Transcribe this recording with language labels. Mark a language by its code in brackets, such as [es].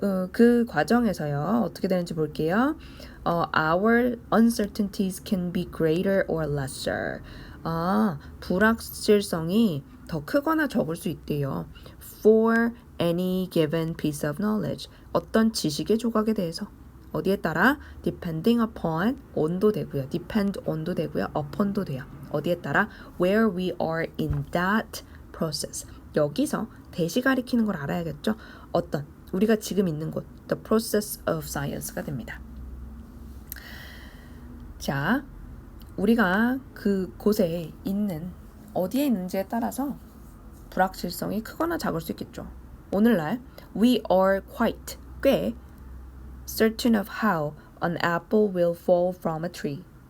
[ko] 그 과정에서요. 어떻게 되는지 볼게요. [en] Our uncertainties can be greater or lesser. [ko] 불확실성이 더 크거나 적을 수 있대요. [en] For any given piece of knowledge. [ko] 어떤 지식의 조각에 대해서. 어디에 따라? [en] Depending upon [ko] on도 되고요. Depend on도 되고요. upon도 돼요. 어디에 따라? [en] Where we are in that process. [ko] 여기서 대시 가리키는 걸 알아야겠죠? 어떤 우리가 지금 있는 곳 [en] The process of science [ko] 가 됩니다. 자, 우리가 그 곳에 있는 어디에 있는지에 따라서 불확실성이 크거나 작을 수 있겠죠. 오늘날 [en] We are quite [ko] 꽤 [en] certain of how an apple will fall from a tree.